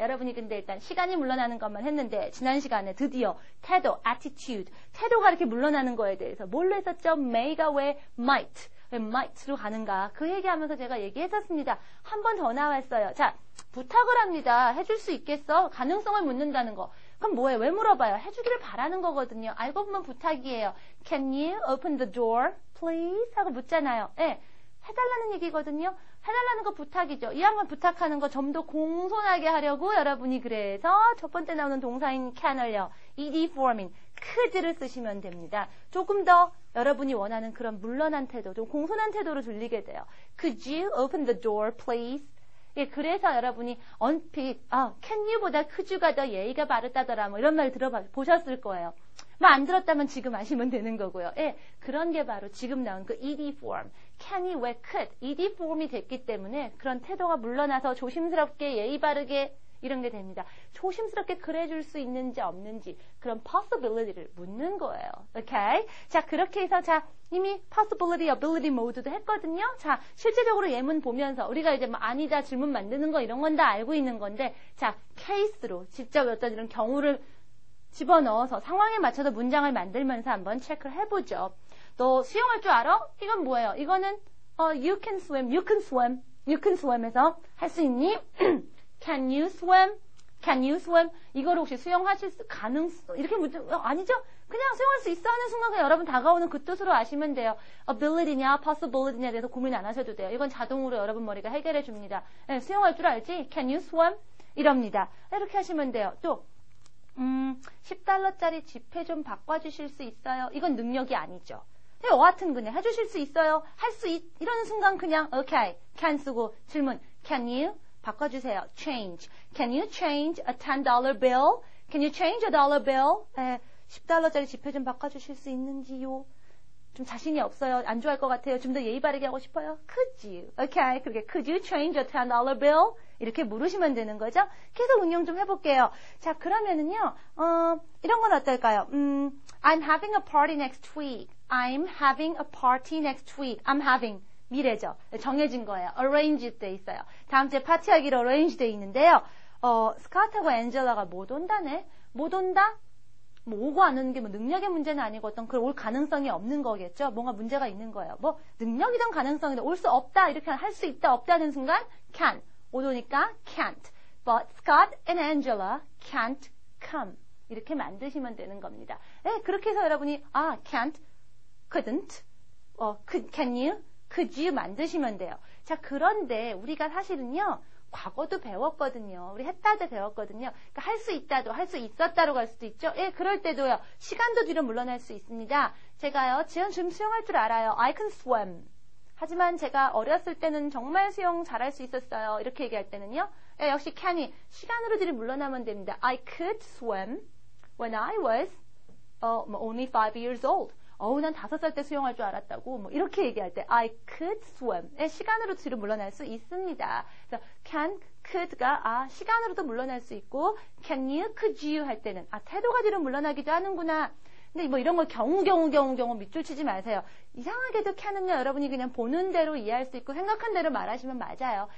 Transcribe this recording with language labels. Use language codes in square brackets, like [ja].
[ko] 여러분이 근데 일단 시간이 물러나는 것만 했는데, 지난 시간에 드디어 태도, attitude, 태도가 이렇게 물러나는 거에 대해서 뭘로 했었죠? may가 왜 might, 왜 might로 가는가? 그 얘기하면서 제가 얘기했었습니다. 한 번 더 나왔어요. 자, 부탁을 합니다. 해줄 수 있겠어? 가능성을 묻는다는 거. 그럼 뭐예요? 왜 물어봐요? 해주기를 바라는 거거든요. 알고 보면 부탁이에요. [en] Can you open the door, please? [ko] 하고 묻잖아요. 예, 해달라는 얘기거든요. 해달라는 거 부탁이죠. 이왕만 부탁하는 거 좀 더 공손하게 하려고 여러분이 그래서 첫 번째 나오는 동사인 can을요. ed form인 could를 쓰시면 됩니다. 조금 더 여러분이 원하는 그런 물러난 태도, 좀 공손한 태도로 들리게 돼요. [en] Could you open the door, please? [ko] 예, 그래서 여러분이 언핏, can you보다 could you가 더 예의가 바르다더라, 뭐 이런 말 보셨을 거예요. 뭐 안 들었다면 지금 아시면 되는 거고요. 예, 그런 게 바로 지금 나온 그 ed form. can이 왜 could, ed form이 됐기 때문에 그런 태도가 물러나서 조심스럽게 예의 바르게 이런 게 됩니다. 조심스럽게 그래줄 수 있는지 없는지 그런 possibility를 묻는 거예요. 오케이? 자, 그렇게 해서 자 이미 possibility, ability 모드도 했거든요. 자, 실제적으로 예문 보면서 우리가 이제 뭐 아니다 질문 만드는 거 이런 건 다 알고 있는 건데 자, 케이스로 직접 어떤 이런 경우를 집어넣어서 상황에 맞춰서 문장을 만들면서 한번 체크를 해보죠. 너 수영할 줄 알아? 이건 뭐예요? 이거는 [en] you can swim, you can swim, you can swim에서 [ko] 할 수 있니? [en] Can you swim? Can you swim? [ko] 이거를 혹시 수영하실 수 가능성 이렇게 아니죠? 그냥 수영할 수 있어 하는 순간 그냥 여러분 다가오는 그 뜻으로 아시면 돼요. ability냐 possibility냐에 대해서 고민 안 하셔도 돼요. 이건 자동으로 여러분 머리가 해결해 줍니다. 네, 수영할 줄 알지? [en] Can you swim? [ko] 이럽니다. 이렇게 하시면 돼요. 또 $10짜리 지폐 좀 바꿔주실 수 있어요? 이건 능력이 아니죠. 여하튼 그냥 해주실 수 있어요? 이러는 순간 그냥 okay, can 쓰고 질문 can you? 바꿔주세요. [en] change. Can you change a $10 bill? Can you change a dollar bill? [ko] $10짜리 지폐 좀 바꿔주실 수 있는지요? 좀 자신이 없어요. 안 좋아할 것 같아요. 좀 더 예의 바르게 하고 싶어요. [en] Could you? Okay. [ko] 그렇게 [en] Could you change a $10 bill? [ko] 이렇게 물으시면 되는 거죠. 계속 응용 좀 해볼게요. 자, 그러면은요, 이런 건 어떨까요? [en] I'm having a party next week. I'm having a party next week. [ko] I'm having. 미래죠. 정해진 거예요. arrange 돼 있어요. 다음 주에 파티하기로 arrange 돼 있는데요. 스카트하고 앤젤라가 못 온다네? 못 온다? 뭐 오고 안 오는 게 뭐 능력의 문제는 아니고 어떤 그 올 가능성이 없는 거겠죠. 뭔가 문제가 있는 거예요. 뭐 능력이든 가능성이든 올 수 없다 이렇게 할 수 있다 없다는 순간 can. 못 오니까 can't. [en] But Scott and Angela can't come. [ko] 이렇게 만드시면 되는 겁니다. 네, 그렇게 해서 여러분이 can't, couldn't, can you? could you 만드시면 돼요. 자, 그런데 우리가 사실은요, 과거도 배웠거든요. 우리 했다도 배웠거든요. 그러니까 할 수 있다도, 할 수 있었다로 갈 수도 있죠. 예, 그럴 때도요, 시간도 뒤로 물러날 수 있습니다. 제가요, 지금 수영할 줄 알아요. [en] I can swim. [ko] 하지만 제가 어렸을 때는 정말 수영 잘할 수 있었어요. 이렇게 얘기할 때는요, 예, 역시 can이 시간으로 뒤로 물러나면 됩니다. [en] I could swim when I was only 5 years old. [ko] 난 5살 때 수영할 줄 알았다고 뭐 이렇게 얘기할 때 [en] I could swim [ko] 시간으로 뒤로 물러날 수 있습니다. 그래서 can, could가 시간으로도 물러날 수 있고 can you, could you 할 때는 태도가 뒤로 물러나기도 하는구나. 근데 뭐 이런 걸 경우 밑줄 치지 마세요. 이상하게도 can은요 여러분이 그냥 보는 대로 이해할 수 있고 생각한 대로 말하시면 맞아요.